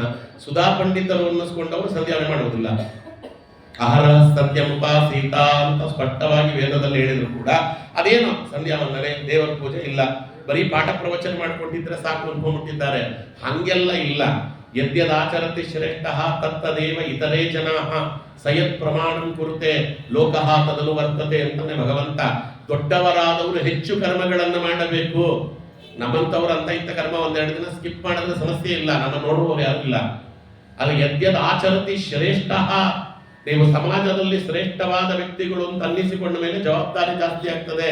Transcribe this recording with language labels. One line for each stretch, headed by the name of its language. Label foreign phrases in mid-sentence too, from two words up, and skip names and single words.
Kannada: ಸುಧಾ ಪಂಡಿತರು ಅನ್ನಿಸ್ಕೊಂಡವರು ಸಂಧ್ಯಾವನೆ ಮಾಡುವುದಿಲ್ಲ.
Sanskrit: ಆಹಾರ ಸತ್ಯಮುಪಾಸೀತ
Kannada: ಅಂತ ಸ್ಪಷ್ಟವಾಗಿ ವೇದದಲ್ಲಿ ಹೇಳಿದ್ರು ಕೂಡ ಅದೇನು ಸಂಧ್ಯಾ ವಂದನೆ, ದೇವರ ಪೂಜೆ ಇಲ್ಲ, ಬರೀ ಪಾಠ ಪ್ರವಚನ ಮಾಡಿಕೊಂಡಿದ್ರೆ ಸಾಕು ಅನ್ಕೊಂಡ್ಬಿಟ್ಟಿದ್ದಾರೆ. ಹಂಗೆಲ್ಲ ಇಲ್ಲ.
Sanskrit: ಯದ್ಯದಾಚರತಿ ಶ್ರೇಷ್ಠ ತತ್ತದೇವ ಇತರೇ ಜನಾಃ ಸಯತ್ ಪ್ರಮಾಣಂ ಕುರುತೆ ಲೋಕಃ ತದನು ವರ್ತತೆ
Kannada: ಅಂತಾನೆ ಭಗವಂತ. ದೊಡ್ಡವರಾದವರು ಹೆಚ್ಚು ಕರ್ಮಗಳನ್ನು ಮಾಡಬೇಕು. ನಮ್ಮಂಥವ್ರು ಅಂತ ಇಂಥ ಕರ್ಮ ಒಂದೆರಡು ದಿನ ಸ್ಕಿಪ್ ಮಾಡಿದ್ರೆ ಸಮಸ್ಯೆ ಇಲ್ಲ, ನಮ್ಮ ನೋಡುವವರು ಯಾರು ಇಲ್ಲ. ಅದು
Sanskrit: ಯದ್ಯದ ಆಚರತಿ ಶ್ರೇಷ್ಠ,
Kannada: ನೀವು ಸಮಾಜದಲ್ಲಿ ಶ್ರೇಷ್ಠವಾದ ವ್ಯಕ್ತಿಗಳು ಅಂತ ಅನ್ನಿಸಿಕೊಂಡ ಮೇಲೆ ಜವಾಬ್ದಾರಿ ಜಾಸ್ತಿ ಆಗ್ತದೆ.